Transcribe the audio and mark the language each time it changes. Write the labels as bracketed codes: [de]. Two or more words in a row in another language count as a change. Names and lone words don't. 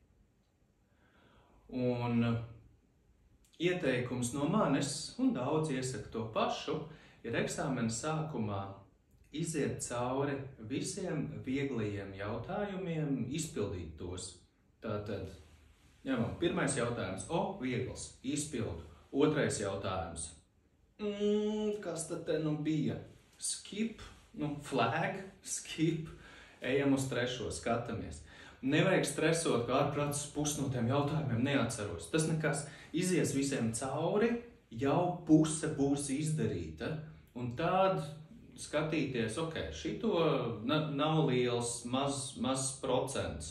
[lv] Un ieteikums no manis, un daudz iesaka to pašu, ir eksāmena sākumā iziet cauri visiem vieglajiem jautājumiem, izpildīt tos. Tātad, ņemam, pirmais jautājums, viegls, izpildu. Otrais jautājums, kas tad te bija? [en] Skip, flag, skip, [lv] ejam uz 3, skatamies. Nevajag stresot, ka ārprāts pusi no tiem jautājumiem neatceros. Tas nekas, izies visiem cauri, jau puse būs izdarīta. Un tād skatīties, šito nav liels, maz procents.